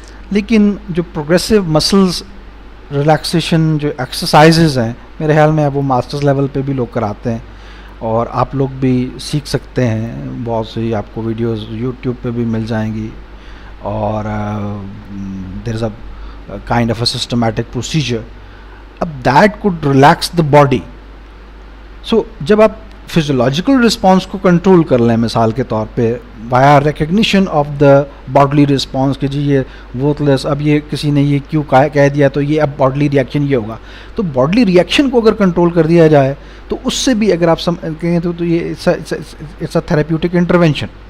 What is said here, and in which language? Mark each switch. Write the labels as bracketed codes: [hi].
[ur] لیکن جو progressive muscles relaxation جو ایکسرسائزز ہیں، میرے خیال میں اب وہ ماسٹرز لیول پہ بھی لوگ کراتے ہیں اور آپ لوگ بھی سیکھ سکتے ہیں. بہت سی آپ کو ویڈیوز یوٹیوب پہ بھی مل جائیں گی اور [en] There is a kind of a systematic procedure. اب that could relax the body. [ur] So جب آپ physiological response کو کنٹرول کر لیں مثال کے طور پہ [en] via recognition of the bodily response [ur] کہ جی یہ worthless، اب یہ کسی نے یہ کیوں کہہ دیا تو یہ اب bodily reaction یہ ہوگا، تو bodily reaction کو اگر کنٹرول کر دیا جائے تو اس سے بھی اگر آپ کہیں تو یہ [en] it's a therapeutic intervention.